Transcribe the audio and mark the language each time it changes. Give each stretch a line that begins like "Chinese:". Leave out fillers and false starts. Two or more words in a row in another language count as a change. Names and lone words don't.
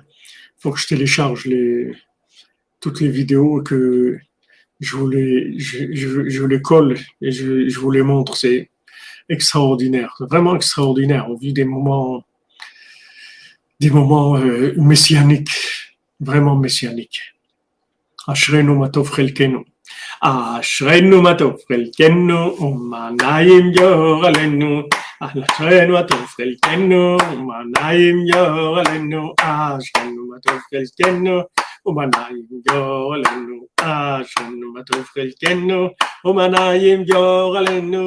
French: Il faut que je télécharge toutes les vidéos que je les colle et je vous les montre. C'est extraordinaire, vraiment extraordinaire. On vit des moments messianiques, vraiment messianiques.
Hebrew: אשרינו מה טוב חלקנו. אשרינו מה טוב חלקנו, ומה נעים גורלנו. אשרינו מה טוב חלקנו, ומה נעים גורלנו. אשרינו מה טוב חלקנו, ומה נעים גורלנו. אשרינו מה טוב חלקנו, ומה נעים גורלנו.